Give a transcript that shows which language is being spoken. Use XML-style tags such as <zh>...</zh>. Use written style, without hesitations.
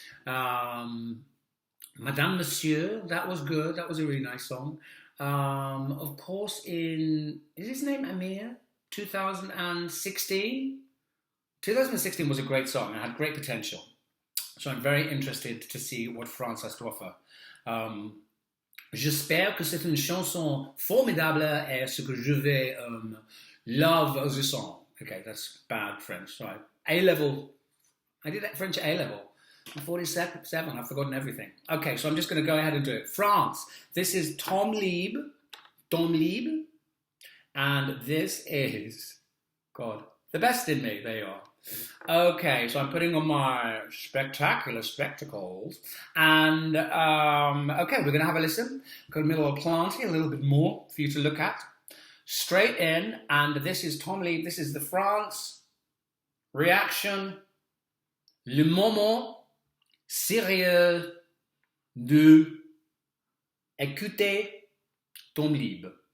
<en>Madame Monsieur, that was good. That was a really nice song. Of course, is his name Amir? 2016? 2016 was a great song and had great potential. So I'm very interested to see what France has to offer.</en> <fr>J'espère que c'est une chanson formidable et ce que je vais</fr> <en>love the song. Okay, that's bad French. Sorry. A-level. I did French A-level. I'm 47, I've forgotten everything. Okay, so I'm just going to go ahead and do it. France. This is Tom Leeb. Tom Leeb. And this is, God, The Best in Me. There you are. Okay, so I'm putting on my spectacular spectacles. And, okay, we're going to have a listen. Got a little plenty, a little bit more for you to look at. Straight in. And this is Tom Leeb. This is the France reaction.</en> <fr>Le moment sérieux de écouter Tom Leeb.</fr>